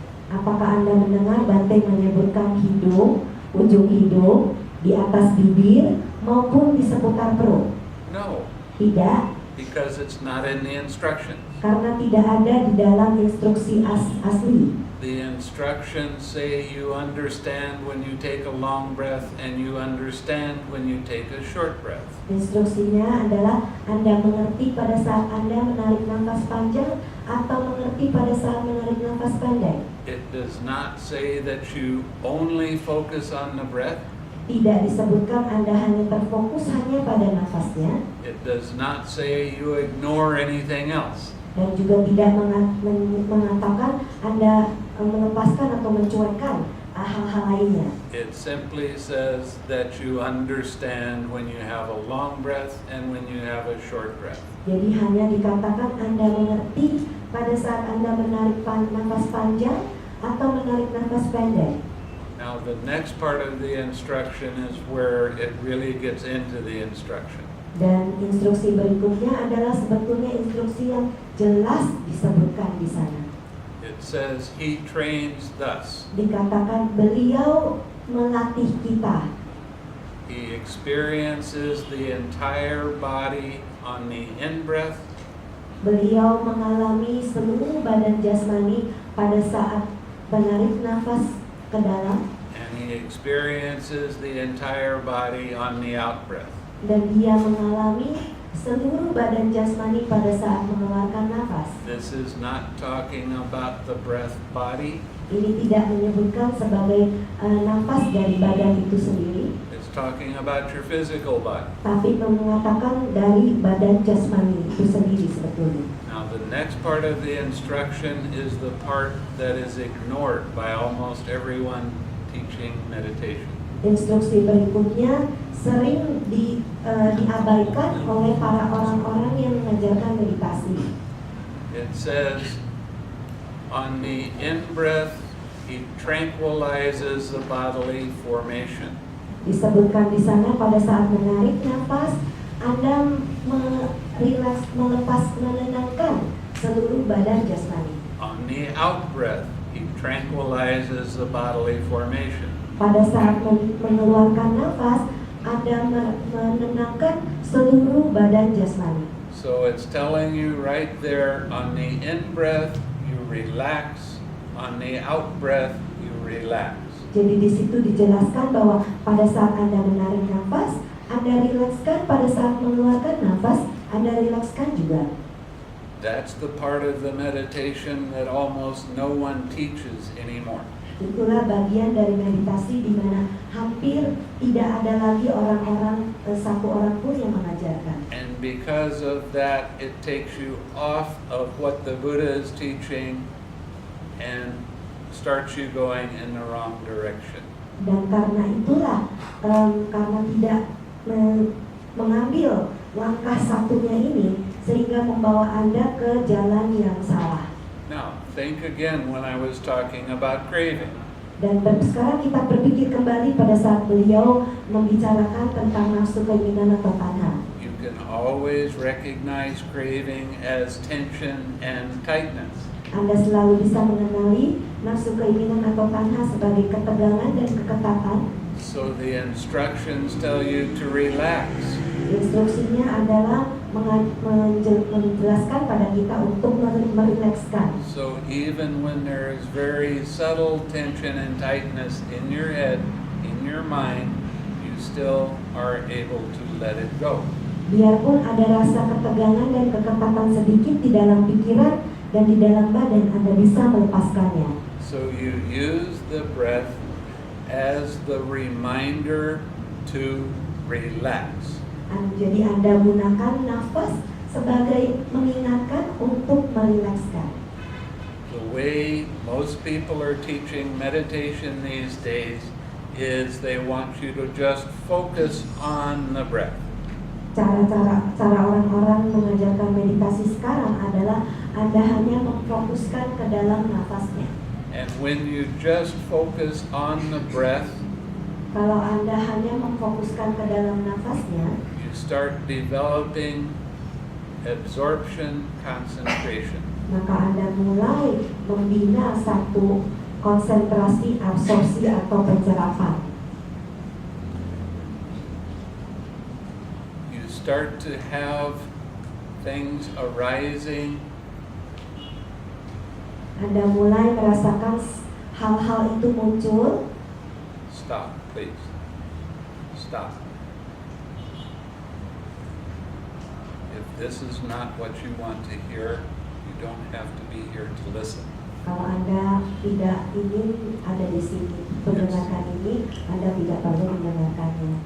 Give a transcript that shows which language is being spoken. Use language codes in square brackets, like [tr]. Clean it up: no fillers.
[id] Apakah Anda mendengar Bhante menyebutkan hidung, ujung hidung, di atas bibir, maupun di seputar perut? [en] No, [id] Tidak, [en] because it's not in the instructions. [id] karena tidak ada di dalam instruksi asli. [en] The instructions say you understand when you take a long breath and you understand when you take a short breath. [id] Instruksinya adalah Anda mengerti pada saat Anda menarik nafas panjang atau mengerti pada saat menarik nafas pendek. [en] It does not say that you only focus on the breath. [id] Tidak disebutkan Anda hanya terfokus hanya pada nafasnya, [en] It does not say you ignore anything else. [id] dan juga tidak mengatakan Anda melepaskan atau mencuekkan hal-hal lainnya. [en] It simply says that you understand when you have a long breath and when you have a short breath. [id] Jadi hanya dikatakan Anda mengerti pada saat Anda menarik nafas panjang atau menarik nafas pendek. [en] Now the next part of the instruction is where it really gets into the instruction. [id] Dan instruksi berikutnya adalah sebetulnya instruksi yang jelas disebutkan di sana. [en] It says he trains thus. [id] Dikatakan beliau melatih kita. [en] He experiences the entire body on the in-breath [id] Beliau mengalami seluruh badan jasmani pada saat menarik nafas ke dalam, [en] and he experiences the entire body on the out-breath. [id] dan dia mengalami seluruh badan jasmani pada saat mengeluarkan nafas. [en] This is not talking about the breath body. [id] Ini tidak menyebutkan sebagai nafas dari badan itu sendiri, [en] It's talking about your physical body. [id] tapi mengatakan dari badan jasmani itu sendiri sebetulnya. [en] Now the next part of the instruction is the part that is ignored by almost everyone teaching meditation. [id] Instruksi berikutnya sering diabaikan oleh para orang-orang yang mengajarkan meditasi. [en] It says, on the in-breath, he tranquilizes the bodily formation. [id] Disebutkan di sana pada saat menarik nafas, Anda melepas, menenangkan seluruh badan jasmani. [en] On the out-breath, he tranquilizes the bodily formation. [id] Pada saat mengeluarkan nafas, Anda menenangkan seluruh badan jasmani. [en] So it's telling you right there, on the in-breath, you relax. On the out-breath, you relax. [id] Jadi di situ dijelaskan bahwa pada saat Anda menarik nafas, Anda rilekskan. Pada saat mengeluarkan nafas, Anda rilekskan juga. [en] That's the part of the meditation that almost no one teaches anymore. [id] Itulah bagian dari meditasi di mana hampir tidak ada lagi orang-orang, satu orang pun yang mengajarkan. [en] And because of that, it takes you off of what the Buddha is teaching and starts you going in the wrong direction. [id] Dan karena itulah, karena tidak mengambil langkah satunya ini, sehingga membawa Anda ke jalan yang salah. [en] Now, think again when I was talking about craving. [id] Dan sekarang kita berpikir kembali pada saat beliau membicarakan tentang nafsu keinginan atau tanha. [en] You can always recognize craving as tension and tightness. [id] Anda selalu bisa mengenali nafsu keinginan atau tanha sebagai ketegangan dan keketatan. [en] So the instructions tell you to relax. [id] Instruksinya adalah menjelaskan pada kita untuk merilekskan. [en] So even when there is very subtle tension and tightness in your head, in your mind, you still are able to let it go. [id] Biarpun ada rasa ketegangan dan keketatan sedikit di dalam pikiran dan di dalam badan, Anda bisa melepaskannya. [en] So you use the breath as the reminder to relax. [id] Jadi Anda gunakan nafas sebagai mengingatkan untuk merilekskan. [en] The way most people are teaching meditation these days is they want you to just focus on the breath. [id] Cara orang-orang mengajarkan meditasi sekarang adalah Anda hanya memfokuskan ke dalam nafasnya. [en] And when you just focus on the breath, [id] Kalau Anda hanya memfokuskan ke dalam nafasnya, [en] you start developing absorption concentration. [id] maka Anda mulai membina satu konsentrasi absorpsi atau pencerapan. [en] You start to have things arising. [id] Anda mulai merasakan hal-hal itu muncul. [en] Stop, please. Stop. If this is not what you want to hear, you don't have to be here to listen. [id] Kalau Anda tidak ingin ada di sini mendengarkan ini, Anda tidak perlu mendengarkannya.